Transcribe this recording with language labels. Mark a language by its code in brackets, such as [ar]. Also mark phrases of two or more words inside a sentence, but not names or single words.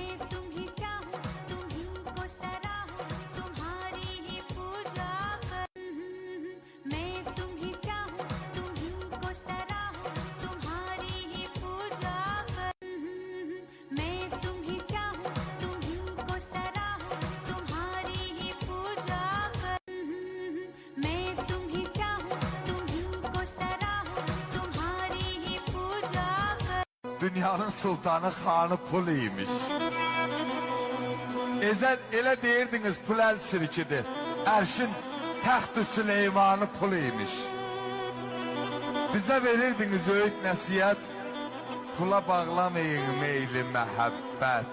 [hi] तुम्ही चाहूं तुम्ही को सराहूं तुम्हारी ही पूजा मैं तुम्ही चाहूं तुम्ही को सराहूं तुम्हारी ही पूजा मैं तुम्ही चाहूं तुम्ही को सराहूं तुम्हारी ही पूजा मैं तुम्ही चाहूं तुम्ही को सराहूं तुम्हारी ही पूजा [az] Dünyanın sultanı Xanı Pul imiş. Elə deyirdiniz pul əl şirkidir. Ərşin təxt-ü Süleymanı pul imiş. Bizə verirdiniz öğüt nəsiyyət. Pula bağlamayın meyli məhəbbət.